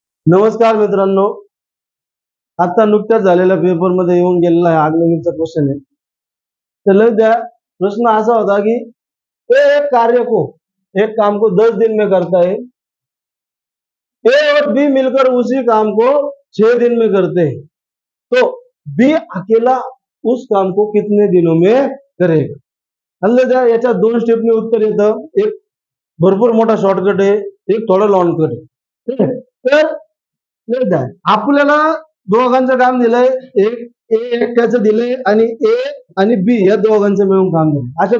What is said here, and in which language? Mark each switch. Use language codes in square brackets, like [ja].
[mr] नमस्कार मित्रांनो, आता नुकत्याच झालेल्या पेपर मध्ये येऊन गेलेला आहे आगमनाचा क्वेश्चन आहे. तर लग द्या प्रश्न असा होता की [hi] एक कार्य को एक काम को 10 दिन में करता है, ए और बी मिलकर उसी काम को 6 दिन में करते हैं, तो बी अकेला उस काम को कितने दिनों में करेगा. [mr] लग द्या याच्या दोन स्टेपने उत्तर येतं. एक भरपूर मोठा शॉर्टकट आहे, एक थोडा लॉन्ग कट आहे. ठीक आहे. तर आपल्याला दोघांचं काम दिलंय. एक ए एकट्याचं दिलंय आणि ए आणि बी या दोघांचं मिळून काम दिलंय.